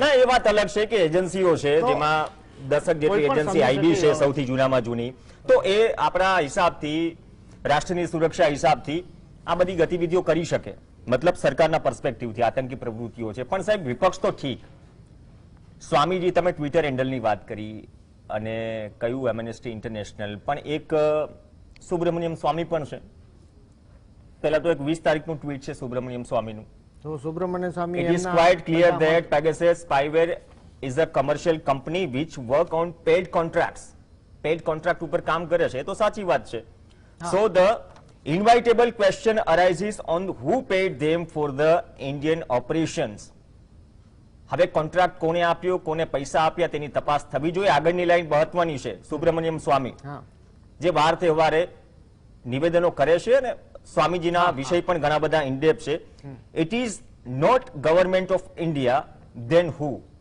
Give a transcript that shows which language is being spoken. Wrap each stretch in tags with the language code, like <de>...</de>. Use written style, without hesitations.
<gu>ના, એ વાત અલગ છે કે એજન્સીઓ છે જેમાં 10 જેટલી એજન્સી આઈબી છે સૌથી જૂનામાં જૂની, તો એ આપણા હિસાબથી, રાષ્ટ્રની સુરક્ષા હિસાબથી આ બધી ગતિવિધિઓ કરી શકે, મતલબ સરકારના પર્સપેક્ટિવથી આતંકી પ્રવૃત્તિઓ છે. પણ સાહેબ વિપક્ષ તો ઠીક, સ્વામીજી તમે ટ્વિટર હેન્ડલની વાત કરી અને કયું એમએનએસટી ઇન્ટરનેશનલ, પણ એક સુબ્રમણ્યમ સ્વામી પણ છે. પહેલા તો એક 20 તારીખનું ટ્વીટ છે સુબ્રમણ્યમ સ્વામીનું. તો સુબ્રમણ્યમ સ્વામી,</gu> <en>it is quite clear that Pegasus spyware is a commercial company which work on paid contracts.</en> <gu>Paid contract ઉપર કામ કરે છે, એ તો સાચી વાત છે.</gu> <en>So the inevitable question arises on who paid them for the Indian operations.</en> <gu>હવે contract કોને આપ્યો, કોને પૈસા આપ્યા તેની તપાસ થવી જોઈએ. આગળની લાઈન મહત્વની છે. સુબ્રમણ્યમ સ્વામી જે વાર તહેવારે નિવેદનો કરે છે અને સ્વામીજીના વિષય પણ ઘણા બધા ઇનડેપ્થ છે.</gu> <en>It is not government of India, then who?</en>